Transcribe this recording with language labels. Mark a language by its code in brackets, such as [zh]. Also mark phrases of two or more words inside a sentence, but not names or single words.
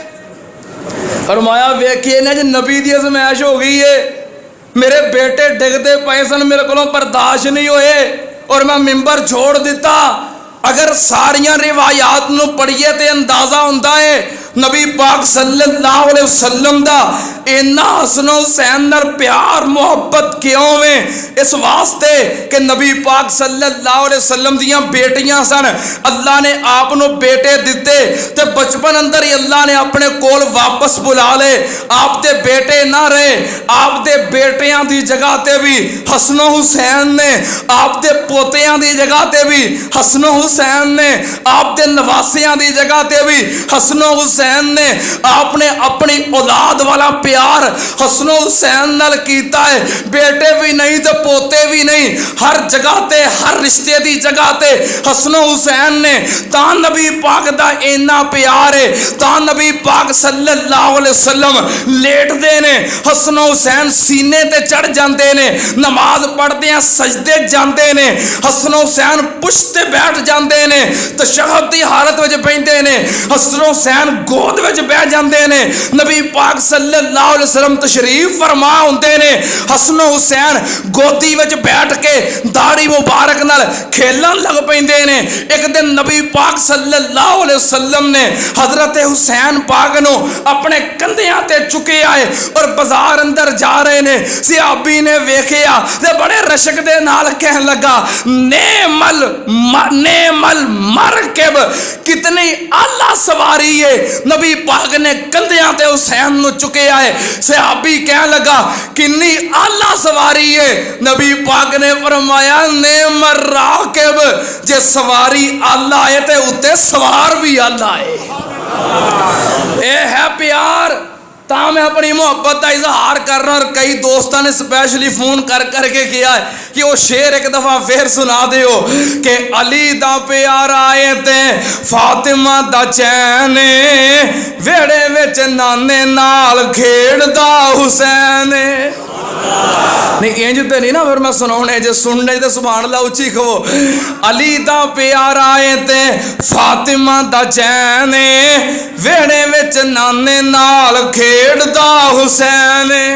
[pa] فرمایا ویکھیے نا جی نبی دی آزمائش ہو گئی ہے، میرے بیٹے ڈگدے پئے سن، میرے کو برداشت نہیں ہوئے اور میں منبر چھوڑ دتا. اگر ساریاں روایات نوں پڑھیے تو اندازہ ہوندا ہے نبی پاک [ar] صلی اللہ علیہ وسلم [pa] دا اِنّا حسن حسین نال پیار محبت کیوں ہے? اس واسطے کہ نبی پاک [ar] صلی اللہ علیہ وسلم [pa] دیاں بیٹیاں سن، اللہ نے آپ نوں بیٹے دتے تے بچپن اندر ہی اللہ نے اپنے کول واپس بلا لے. آپ دے بیٹے نہ رہے، آپ دے بیٹیاں دی جگہ تے بھی حسن حسین نے، آپ دے پوتیاں دی جگہ تے بھی حسن حسین نے، آپ دے نواسیاں دی جگہ تے بھی حسن حسین نے. آپنے اپنی اولاد والا پیار حسن حسین نال کیتا ہے. بیٹے بھی نہیں تو پوتے بھی نہیں، ہر جگہ تے ہر رشتے دی جگہ تے حسن حسین نے. تاں نبی پاک دا اِنّا پیار ہے، تاں نبی پاک [ar] صلی اللہ علیہ وسلم [pa] لیٹدے نے، حسن حسین سینے تے چڑھ جاتے نے، نماز پڑھدے سجدے جاتے نے، حسن حسین پشتے بیٹھ جاتے نے، تشہد دی حالت وچ بیٹھے نے، حسن حسین گود وچ بہ جاتے نے. نبی پاک [ar] صلی اللہ علیہ وسلم [pa] تشریف فرما ہوندے نے، حسن حسین گودی وچ بیٹھ کے داڑھی مبارک نال کھیلن لگ پیندے نے. ایک دن نبی پاک [ar] صلی اللہ علیہ وسلم [pa] نے حضرت حسین پاک نوں اپنے کندھیاں تے چکے آئے اور بازار اندر جا رہے نے. صحابی نے ویکھیا تے بڑے رشک دے نال کہن لگا, [ar] نعم المرکب, [pa] کتنی اعلیٰ سواری ہے. نبی پاک نے کندھیاں تے حسین نوں چکے آئے. صحابی کہ لگا کنّی اعلیٰ سواری ہے. نبی پاک نے فرمایا [ar] نعم الراکب, [pa] جے سواری اعلیٰ ہے تے اُتّے سوار بھی اعلیٰ ہے. [ur] یہ ہے پیار. [pa] تاں میں اپنی محبت کا اظہار کر رہا. اور کئی دوستوں نے اسپیشلی فون کر کرکے کیا ہے کہ وہ شعر ایک دفعہ پھر سنا دیو کہ علی دا پیار آئے تے فاطمہ دا چین، ویہڑے وچ نانے نال کھیڈدا حسین. نہیں اِنج تو نہیں نا، پھر میں سنانے جے سننے تو سبحان اللہ اُچی کھو. علی دا پیار آئے تے فاطمہ دا چین، ویہڑے وچ نانے نال کھیڈدا حسین.